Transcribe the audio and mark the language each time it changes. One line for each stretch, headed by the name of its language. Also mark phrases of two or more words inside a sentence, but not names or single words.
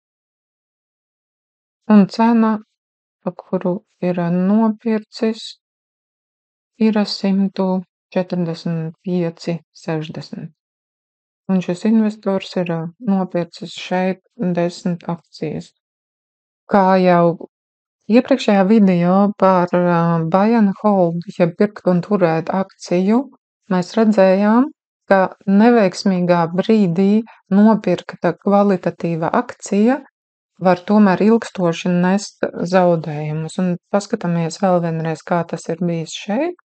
Latvian: Un cena, pa kuru ir nopircis, ir 145,60. Un šis investors ir nopircis šeit 10 akcijas. Kā jau iepriekšējā video par
English: buy and hold,
Latvian: ja pirkt un turēt akciju, mēs redzējām, ka neveiksmīgā brīdī nopirkta kvalitatīva akcija var tomēr ilgstoši nest zaudējumus. Un paskatāmies vēl vienreiz, kā tas ir bijis šeit.